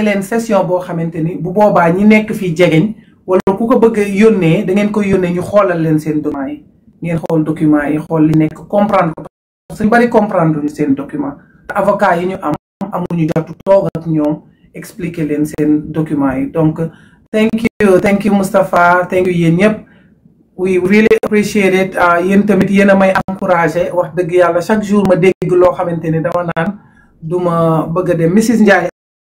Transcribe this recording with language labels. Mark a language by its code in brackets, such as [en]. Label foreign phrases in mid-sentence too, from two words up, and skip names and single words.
[wo] leen session boo xamante ni bu boobaa ñi nekk fii jegeñ wala ku ko bëgg yónnee da ngeen koy yónnee ñu xoolal leen seen documents yi ngeen xool documents yi xool li nekk comprendre ko parce que ñu bari comprendre ñu seen document avocat yi ñu am amuñu jotu toog ak ñoom expliquer leen seen documents yi donc [en] thank you [wo] Moustapha [en] thank you [wo] yéen ñëpp [en] we really appreciate it [wo] yéen tamit yéen a may encouragé wax dëgg yàlla chaque jour ma dégg loo xamante ni dama naan duma bëgg a dem Mrs Ndiaye